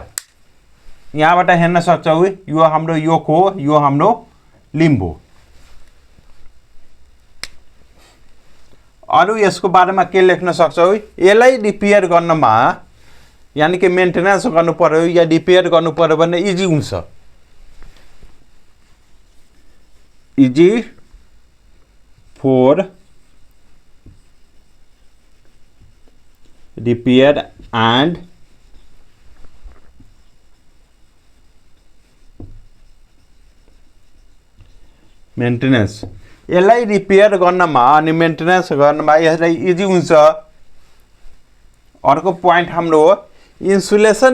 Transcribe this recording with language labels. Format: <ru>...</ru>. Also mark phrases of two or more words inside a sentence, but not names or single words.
<ne>यहाँबाट हेर्न सक्छौँ यो हाम्रो योक हो, यो हाम्रो लिम्ब हो। अरू यसको बारेमा के लेख्न सक्छौँ, यसलाई रिपेयर गर्नमा यानी कि मेन्टेनेन्स गर्नु पर्यो या रिपेयर गर्नु पर्यो भने इजी हुन्छ।</ne> <en>easy for repair and maintenance.</en> <ne>यसलाई रिपेयर गर्नमा अनि मेन्टेनेन्स गर्नमा यसलाई इजी हुन्छ। अर्को पोइन्ट हाम्रो इन्सुलेसन।</ne>